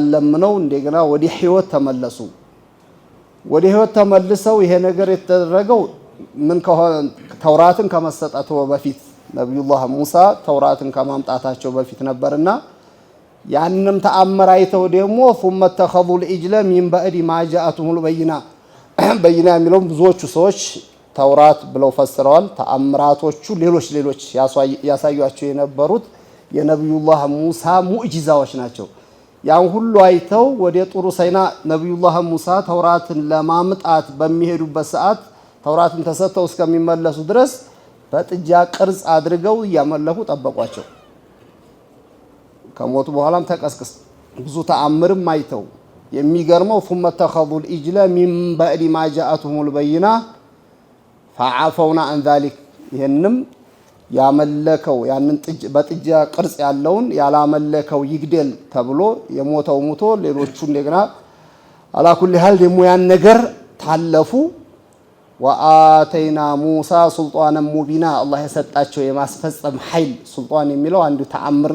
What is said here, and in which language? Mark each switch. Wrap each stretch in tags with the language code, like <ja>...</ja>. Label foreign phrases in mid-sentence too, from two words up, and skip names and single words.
<am>ለምነው እንደገና ወደ ህይወት ተመለሱ ወደ ህይወት ተመልሰው ይሄ ነገር የተደረገው ምን ከሆነ ተውራትን ከመሰጠቱ በፊት ነብዩላህ ሙሳ ተውራትን ከማምጣታቸው በፊት ነበርና ያንንም ተአምር አይተው ደግሞ</am> <ar>ثم اتخذوا العجل من بعد ما جاءتهم البينة</ar> <am>በይና የሚለው ብዙዎቹ ሰዎች ተውራት ብለው ፈስረዋል ተአምራቶቹ ሌሎች ያሳዩአቸው የነበሩት የነብዩላህ ሙሳ ሙዕጂዛዎች ናቸው ያን ሁሉ አይተው ወደ ጡሩ ሰይና ነብዩላህ ሙሳ ተውራትን ለማምጣት በሚሄዱበት ሰዓት ተውራትን ተሰጥተው እስከሚመለሱ ድረስ በጥጃ ቅርጽ አድርገው ያመለኩ ጠበቋቸው ከሞቱ በኋላም ተቀስቅስ ብዙ ተአምርም አይተው የሚገርመው</am> <ar>ثم اتخذوا العجل من بعد ما جاءتهم البينة فعفونا عن ذلك</ar> <am>ይሄንም ያመለከው ያንን በጥጃ ቅርጽ ያለውን ያላመለከው ይግደል ተብሎ የሞተው ሞቶ ሌሎቹ እንደገና አላኩል ሐል ደግሞ ያን ነገር ታለፉ</am> <ar>وآتينا موسى سلطانا مبينا</ar> <am>አላህ የሰጣቸው የማስፈጸም ኃይል ሱልጣን የሚለው አንዱ ተአምር</am>